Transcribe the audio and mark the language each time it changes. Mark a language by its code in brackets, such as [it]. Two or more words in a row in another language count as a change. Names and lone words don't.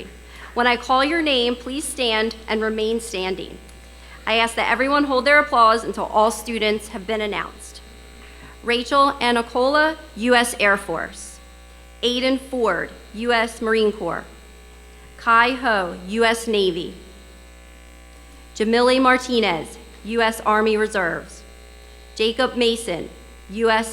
[en] When I call your name, please stand and remain standing. I ask that everyone hold their applause until all students have been announced. Rachel Anacola, U.S. Air Force. Aiden Ford, U.S. Marine Corps. Kai Ho, U.S. Navy. Jamili Martinez, U.S. Army Reserves. Jacob Mason, U.S.